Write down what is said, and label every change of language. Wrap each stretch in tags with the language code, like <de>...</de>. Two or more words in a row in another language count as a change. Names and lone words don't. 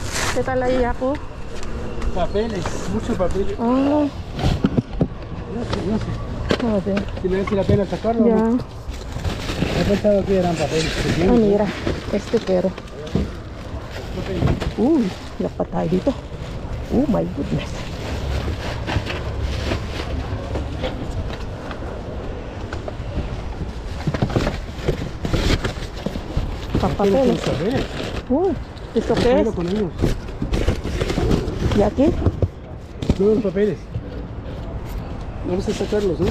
<es>¿Qué tal ahí, Yaku? Papeles, muchos papeles. Ah, No sé. joder. Si merece la pena sacarlo. Ya. No he pensado que eran papeles. Ah, mira. Este pero.</es> <tl>Uy, dapat tayo dito.</tl> <en>Oh my goodness.</en> <es>Papapeles. papeles. ¿Esto qué es? Con ellos. ¿Y aquí? Todos los papeles. Vamos a sacarlos, ¿no?</es>